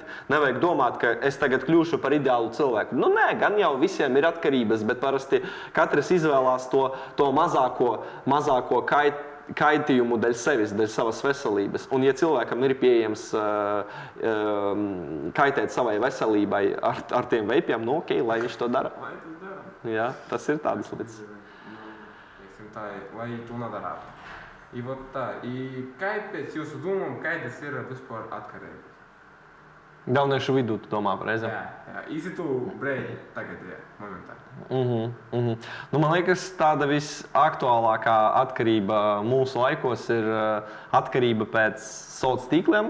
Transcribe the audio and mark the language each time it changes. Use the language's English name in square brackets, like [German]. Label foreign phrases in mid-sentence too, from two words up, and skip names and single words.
[Latvian] Nevajag domāt, ka es tagad kļūšu par ideālu cilvēku. Nē, gan jau visiem ir atkarības, bet parasti katrs izvēlās to mazāko kaitījumu dēļ sevis, dēļ savas veselības. Un, ja cilvēkam ir pieejams kaitēt savai veselībai ar tiem veipiem, ok, lai viņš to dara. Jā, tas ir tādas lietas. Lai tu nedarātu. [Russian] И вот [Latvian] tā, и kā pēc jūsu domām, kādas ir vispār atkarības? Jauniešu vidū, tu domā, pareizi? Jā, īsitu brīdi tagad, jā, momentā. Nu, man liekas, tāda visaktuālākā atkarība mūsu laikos ir atkarība pēc sociāliem tīkliem.